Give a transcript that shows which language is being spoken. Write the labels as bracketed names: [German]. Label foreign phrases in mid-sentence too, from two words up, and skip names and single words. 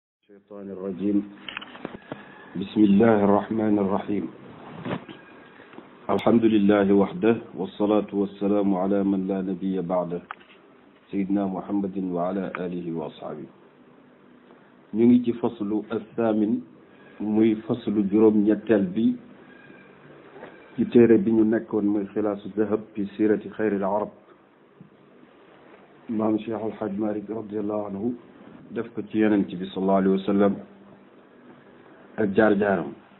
[Arabic] الشيطان الرجيم بسم الله الرحمن الرحيم الحمد لله وحده والصلاة والسلام على من لا نبي بعده سيدنا محمد وعلى آله وأصحابه [Wolof] ñu ngi ci faslu [Arabic] الثامن [Wolof] muy faslu juróom ñetteel bi ci téere bi ñu nekkoon muy xilaasu dahab fi siirati xayril arab maam Cheikh Al Hadj Malick [Arabic] رضي الله عنه [Wolof] def ko ci yonent bi [Arabic] صلى الله عليه وسلم [Wolof] ak jaar-jaaram